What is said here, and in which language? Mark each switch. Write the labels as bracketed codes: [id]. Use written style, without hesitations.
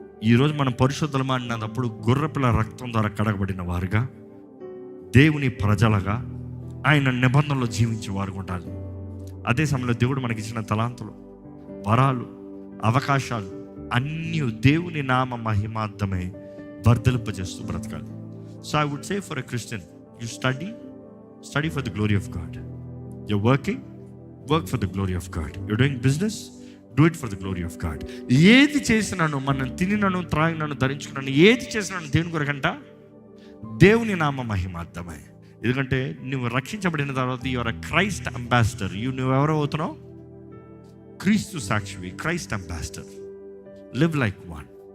[te] ఈరోజు మనం పరిశుద్ధులమా అన్నప్పుడు గొర్రెపిల్ల రక్తం ద్వారా కడగబడిన వారుగా, దేవుని ప్రజలుగా, ఆయన నిబంధనలో జీవించే వారు ఉండాలి. అదే సమయంలో దేవుడు మనకి ఇచ్చిన తలాంతులు, వరాలు, అవకాశాలు అన్నీ దేవుని నామ మహిమార్థమై వర్ధలింపజేస్తూ బ్రతకాలి. [en] So I would say for a Christian, you study for the glory of God. You're working, work for the glory of God. You're doing business, do it for the glory of God. [te] ఏది చేసినాను, మనం తినినను, త్రాగినను, ధరించుకున్నాను, ఏది చేసినాను దేవుని కొరకంట, దేవుని నామ మహిమార్థమై. ఎందుకంటే నువ్వు రక్షించబడిన తర్వాత [en] You are a Christ ambassador. [te] నువ్వు ఎవరో అవుతున్నావు? క్రీస్తు సాక్షివి, Christ ambassador. [en] Live like one.